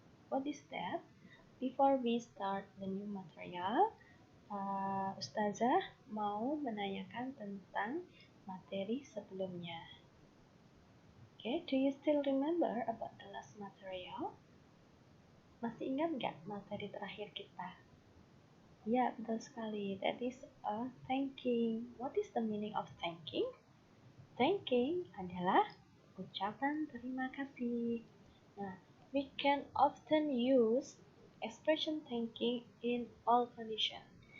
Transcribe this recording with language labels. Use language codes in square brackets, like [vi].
[en] What is that? [id] Before we start the new material, Ustazah mau menanyakan tentang materi sebelumnya. [en] Okay, do you still remember about the last material? [id] Masih ingat nggak materi terakhir kita? Ya, betul sekali. [en] That is thanking. What is the meaning of thanking? [id] Thanking adalah ucapan terima kasih. [en] Nah, we can often use expression thanking in all conditions.